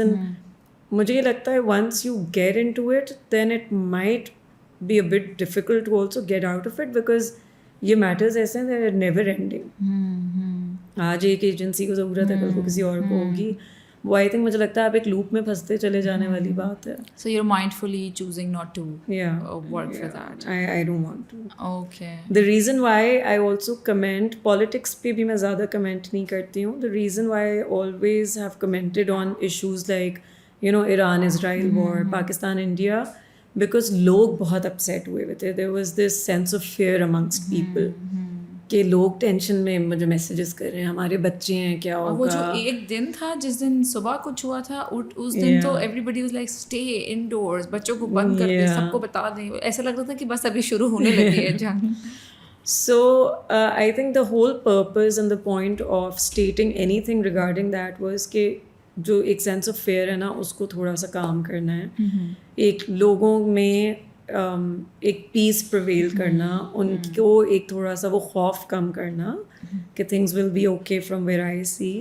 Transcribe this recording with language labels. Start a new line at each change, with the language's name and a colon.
English: and
Urdu: مجھے یہ لگتا ہے
English: once you get into it then it might be a bit difficult to also get out of it, because
Urdu: یہ matters ایسے ہیں
English: They are never ending.
Urdu: آج ایک ایجنسی کو ضرورت ہے, کل کو کسی اور کو ہوگی. وہ
English: I think
Urdu: مجھے لگتا ہے آپ ایک لوپ میں پھنستے چلے جانے والی بات ہے.
English: So you're mindfully choosing not to work for that. I don't want to. Okay. The reason why I also comment politics
Urdu: پہ بھی میں زیادہ کمنٹ نہیں کرتی ہوں.
English: The reason why I always have commented on issues like you know Iran Israel war, Pakistan India, because
Urdu: لوگ بہت upset ہوئے تھے.
English: There was this sense of fear amongst people.
Urdu: کہ لوگ ٹینشن میں مجھے میسیجز کر رہے ہیں, ہمارے بچے ہیں کیا ہوگا. وہ جو ایک دن تھا جس دن صبح کچھ ہوا تھا, اس دن تو
English: everybody was like stay indoors,
Urdu: بچوں کو بند کر دیں, سب کو بتا دیں. ایسا لگ رہا تھا کہ بس ابھی شروع ہونے لگی ہے جنگ.
English: So I think the whole purpose and the point of stating anything regarding that was
Urdu: کہ جو ایک سینس آف فیئر ہے نا اس کو تھوڑا سا کام کرنا ہے, ایک لوگوں میں ایک پیس پرویل کرنا, ان کو ایک تھوڑا سا وہ خوف کم کرنا کہ
English: Things will be okay from where I see.